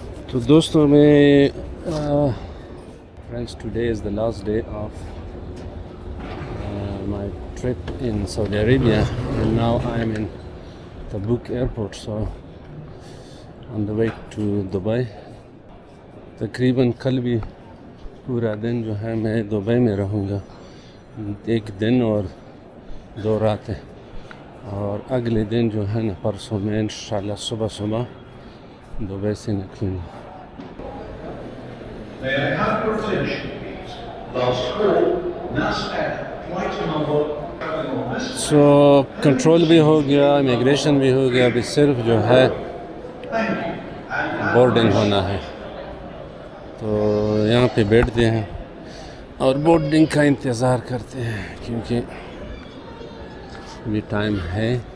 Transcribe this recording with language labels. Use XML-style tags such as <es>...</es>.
<hi>तो दोस्तों मैं</hi> <en>friends, today is the last day of my trip in Saudi Arabia, and now I am in Tabuk airport, so on the way to Dubai.</en> <hi>तकरीबन कल भी पूरा दिन जो है मैं दुबई में रहूँगा, एक दिन और 2 रातें, और अगले दिन जो है ना परसों में इंशाल्लाह सुबह दुबई से निकलूँगा।</hi> <en>May I have your attention, please? Last call, NAS Air, flight number traveling on this.</en> <hi>So control भी हो गया, इमिग्रेशन भी हो गया, अभी सिर्फ जो है बोर्डिंग होना है। तो यहाँ पे बैठते हैं और बोर्डिंग का इंतज़ार करते हैं क्योंकि अभी टाइम है।</hi>